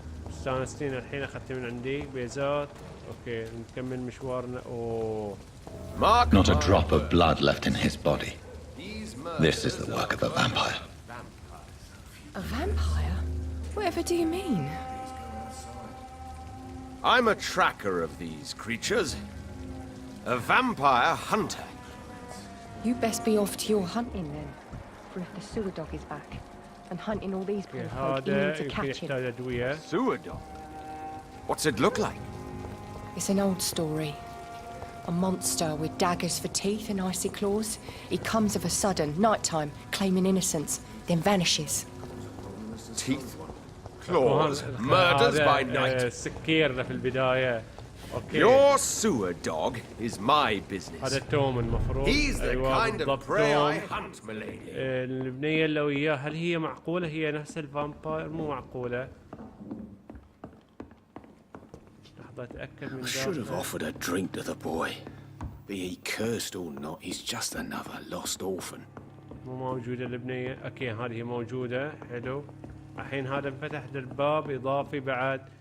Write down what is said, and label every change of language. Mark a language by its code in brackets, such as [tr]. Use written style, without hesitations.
[ar] مستانستين الحين اخذت من عندي بيزات. اوكي نكمل مشوارنا. اوه [en] Not a drop of blood left in his body. This is the work of a vampire. A vampire? Whatever do you mean? I'm a tracker of these creatures. A vampire hunter. You best be off to your hunting then. For if the sewer dog is back and hunting all these poor folk, you need to catch him. Sewer dog? What's it look like? It's an old story. A monster with daggers for teeth and icy claws. He comes of a sudden, nighttime, claiming innocence, then vanishes. Teeth? Claws? Murders by night? [ar] سكير في البداية. اوكي. [en] Your sewer dog is my business. [ar] هذا توم المفروض. [en] He's the kind of prey I hunt, milady. [ar] البنية اللي وياه هل هي معقولة هي نفس الفامباير؟ مو معقولة. لحظة اتأكد من [en] I should have offered a drink to the boy. Be he cursed or not, he's just another lost orphan. [ar] مو موجودة البنية. اوكي هذه موجودة. حلو. الحين هذا انفتح الباب اضافي بعد.